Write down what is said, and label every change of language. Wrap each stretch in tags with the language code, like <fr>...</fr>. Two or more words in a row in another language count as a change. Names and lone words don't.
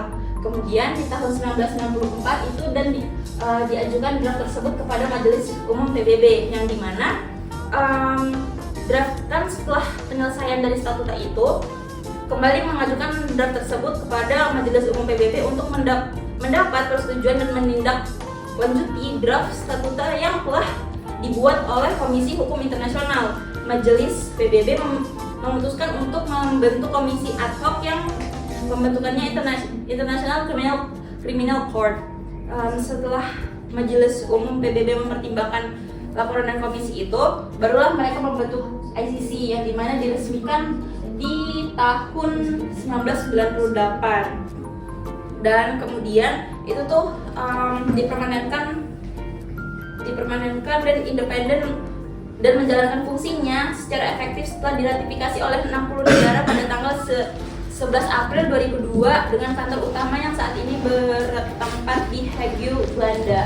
<id>Kemudian di tahun 1964 itu diajukan draft tersebut kepada Majelis Umum PBB, yang dimana draft kan setelah penyelesaian dari statuta itu kembali mengajukan draft tersebut kepada Majelis Umum PBB untuk mendapat persetujuan dan menindaklanjuti draft statuta yang telah dibuat oleh Komisi Hukum Internasional. Majelis PBB memutuskan untuk membentuk komisi</id> <la>ad hoc</la> <id>yang pembentukannya International Criminal Court. Setelah Majelis Umum PBB mempertimbangkan laporan dan komisi itu, barulah mereka membentuk ICC yang dimana diresmikan di tahun 1998. Dan kemudian itu tuh dipermanenkan dan independen dan menjalankan fungsinya secara efektif setelah diratifikasi oleh 60 negara pada tanggal 11 April 2002 dengan kantor utama yang saat ini bertempat di Hague, Belanda.</id>